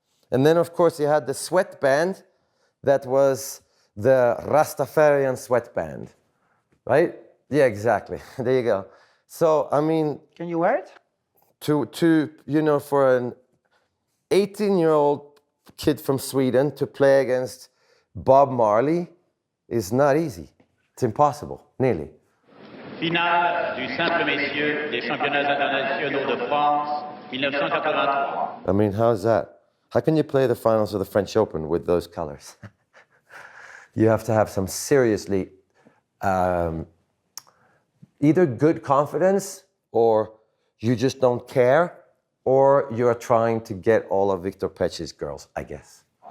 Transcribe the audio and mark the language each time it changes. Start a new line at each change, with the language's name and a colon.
English: And then, of course, you had the sweatband that was the Rastafarian sweatband, right? Yeah, exactly. There you go. So, I mean... Can you wear it? For an 18-year-old kid from Sweden to play against Bob Marley is not easy. It's impossible, nearly.
French: Finale du simple messieurs des championnats internationaux de France 1983.
English: I mean, how's that? How can you play the finals of the French Open with those colors? You have to have some seriously either good confidence or you just don't care, or you're trying to get all of Victor Pecci's girls, I guess.